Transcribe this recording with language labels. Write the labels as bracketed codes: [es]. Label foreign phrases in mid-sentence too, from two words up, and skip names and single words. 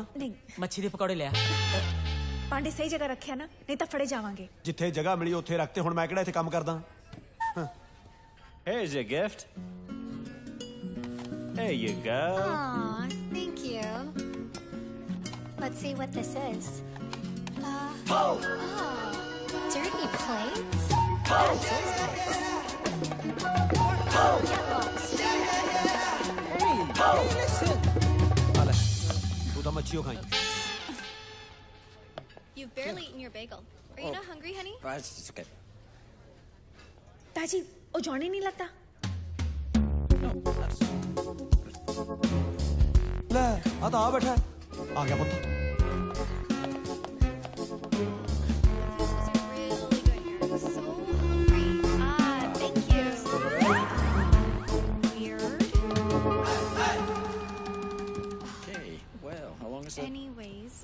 [pa] ਨਹੀਂ, ਮੱਛੀ ਦੇ ਪਕੌੜੇ ਲਿਆ। ਪਾਂਡੇ ਸਹੀ ਜਗ੍ਹਾ ਰੱਖਿਆ ਨਾ, ਨਹੀਂ ਤਾਂ ਫੜੇ ਜਾਵਾਂਗੇ। ਜਿੱਥੇ ਜਗ੍ਹਾ ਮਿਲੀ ਉੱਥੇ ਰੱਖਤੇ। ਹੁਣ ਮੈਂ ਕਿਹੜਾ ਇੱਥੇ ਕੰਮ ਕਰਦਾ? [en] Here's your gift. There you go. Aw, thank you. Let's see what this is. Dirty plates? That's nice. [pa] ਆ ਲੈ, ਤੂੰ ਤਾਂ ਮੱਛੀਓ ਖਾਈ। [en] You've barely eaten your bagel. Are you not hungry, honey? It's okay. [pa] ਤਾਜੀ, ਉਹ ਜੌਨੀ ਨਹੀਂ ਲੱਗਦਾ? ਲੈ ਆ ਤਾਂ ਆ ਬੈਠਾ ਹੈ। ਆ ਗਿਆ ਪੁੱਤ। [en] Okay, well, how long is it? Anyways.